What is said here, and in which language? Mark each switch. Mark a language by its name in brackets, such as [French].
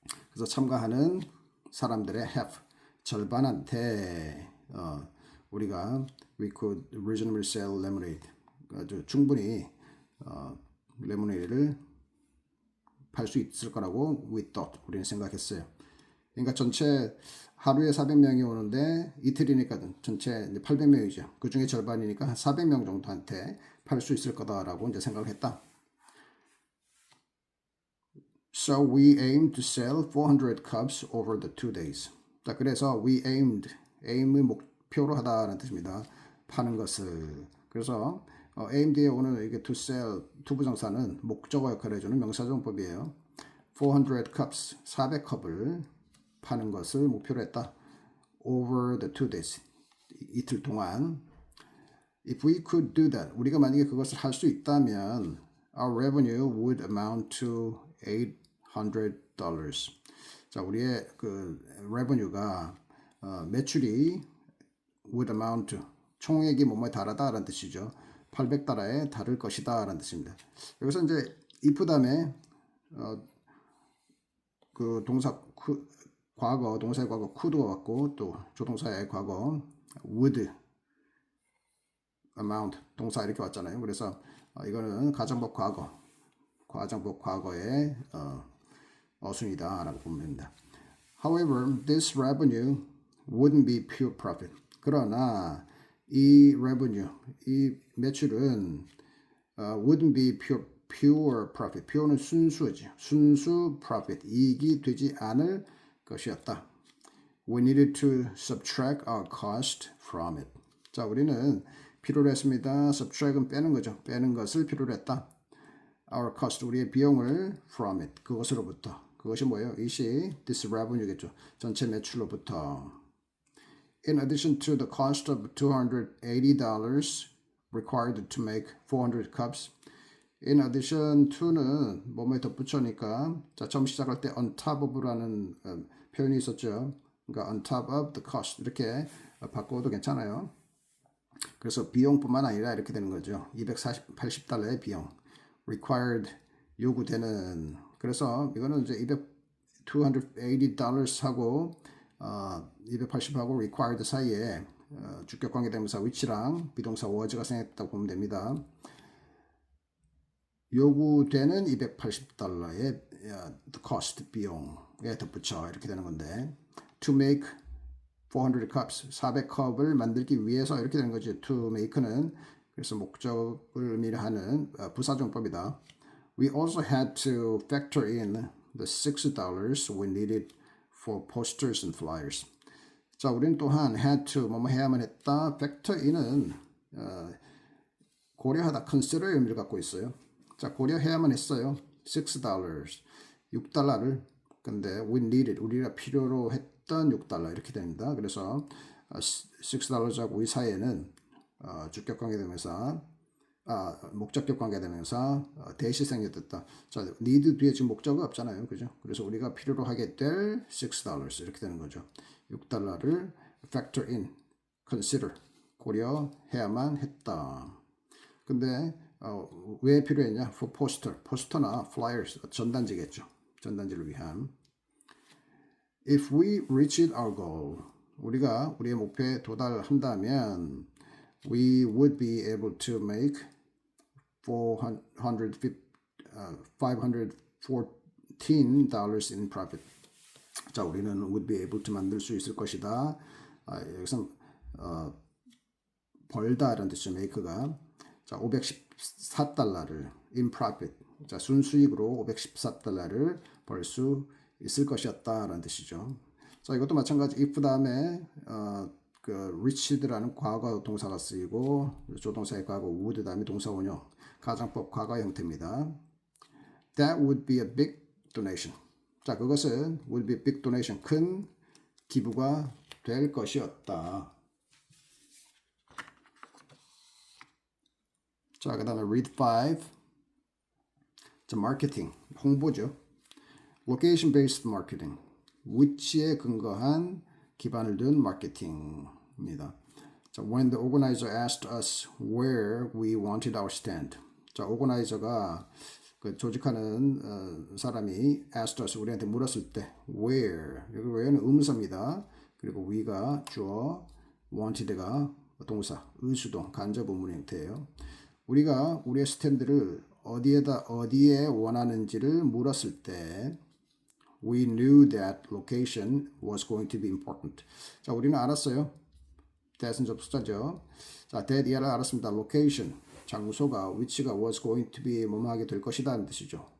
[Korean] 그래서 참가하는 사람들의 half 절반한테 우리가 [English] we could reasonably sell lemonade [Korean] 아주 충분히 레모네이드를 팔 수 있을 거라고 [English] we thought [Korean] 우리는 생각했어요. 그러니까 전체 하루에 400명이 오는데 이틀이니까 전체 800명이죠. 그 중에 절반이니까 한 400명 정도한테 팔 수 있을 거다라고 이제 생각을 했다. [English] So we aimed to sell 400 cups over the 2 days. [Korean] 자, 그래서 we aim의 목표로 하다라는 뜻입니다. 파는 것을. 그래서 aim 뒤에 오는 이게 to sell 투부정사는 목적어 역할을 해주는 명사정법이에요. [English] 400 cups [Korean] 400컵을 파는 것을 목표로 했다. [English] Over the 2 days [Korean] 이틀 동안. [English] If we could do that [Korean] 우리가 만약에 그것을 할 수 있다면 [English] our revenue would amount to $800. [Korean] 자, 우리의 그 revenue가 매출이 [English] would amount to [Korean] 총액이 뭐뭐에 달하다라는 뜻이죠. 800달러에 달을 것이다라는 뜻입니다. 여기서 이제 if 다음에 그 과거 동사의 과거 could가 왔고 또 조동사의 과거 would amount 동사 이렇게 왔잖아요. 그래서 이거는 가정법 과거의 어순이다라고 보면 됩니다. [English] However, this revenue wouldn't be pure profit. [Korean] 그러나 이 [English] revenue, [Korean] 이 매출은 [English] wouldn't be pure profit. [Korean] pure는 순수지. 순수 profit. 이익이 되지 않을 것이었다. [English] We needed to subtract our cost from it. [Korean] 자, 우리는 필요로 했습니다. subtract은 빼는 거죠. 빼는 것을 필요로 했다. [English] Our cost, [Korean] 우리의 비용을 [English] from it, [Korean] 그것으로부터. 그것이 뭐예요? 이시 [English] this revenue [Korean] 겠죠. 전체 매출로부터. [English] In addition to the cost of $280 required to make 400 cups. [Korean] In addition to는 뭐뭐에 덧붙여니까 자, 처음 시작할 때 on top of라는 표현이 있었죠. 그러니까 [English] on top of the cost [Korean] 이렇게 바꿔도 괜찮아요. 그래서 비용뿐만 아니라 이렇게 되는 거죠. $280의 비용. required 요구되는 그래서 이거는 이제 $280하고 280하고 required 사이에 주격 관계 대명사 which랑 비동사 was가 생겼다고 보면 됩니다. 요구되는 $280의 cost 비용에 덧붙여 이렇게 되는 건데 [English] to make 400 cups [Korean] 400컵을 만들기 위해서 이렇게 되는 거죠. to make는 그래서 목적을 의미하는 부사정법이다. [English] We also had to factor in the $6 we needed for posters and flyers. [Korean] 자, 우리는 또한 had to 뭐뭐 해야만 했다. factor in은 고려하다 consider의 의미를 갖고 있어요. 자, 고려해야만 했어요. [English] $6. [Korean] 6달러를 근데 [English] we needed [Korean] 우리가 필요로 했던 6달러 이렇게 됩니다. 그래서 $6하고 이 사이에는 주격 관계대명사 목적격 관계대명사 대시 생겼다. 자, need 뒤에 지금 목적어 없잖아요. 그죠? 그래서 우리가 필요로 하게 될 $6 이렇게 되는 거죠. 6달러를 factor in, consider 고려해야만 했다. 근데 왜 필요했냐? for 포스터나 flyers 전단지겠죠. 전단지를 위한. [English] If we reached our goal, [Korean] 우리가 우리의 목표에 도달한다면 [English] we would be able to make $514 in profit. [Korean] 자, 우리는 [English] would be able to [Korean] 만들 수 있을 것이다. 여기서 벌다라는 뜻이죠. make가. 자, $514를 [English] in profit. [Korean] 자, 순수익으로 $514를 벌 수 있을 것이었다라는 뜻이죠. 자, 이것도 마찬가지 if 다음에 reached라는 과거 동사가 쓰이고 조동사의 과거 would 다음에 동사 원형 가정법 과거 형태입니다. [English] That would be a big donation. [Korean] 자, 그것은 [English] would be a big donation. [Korean] 큰 기부가 될 것이었다. 자, 그 다음에 read 5. 자, 마케팅, 홍보죠. [English] Location based marketing. [Korean] 위치에 근거한 기반을 둔 마케팅입니다. [English] 자, when the organizer asked us where we wanted our stand. [Korean] 자, 오거나이저가 그 조직하는 사람이 [English] asked us [Korean] 우리한테 물었을 때 where 여기 where는 의문사입니다. 그리고 we가 주어, wanted가 동사, 의수동, 간접 의문 형태예요. 우리가 우리의 스탠드를 어디에 원하는지를 물었을 때 [English] we knew that location was going to be important. [Korean] 자, 우리는 알았어요. that은 접속사죠. 자, that 이하를 알았습니다. location, 장소가, 위치가 [English] was going to be [Korean] 뭐뭐하게 될 것이다 라는 뜻이죠.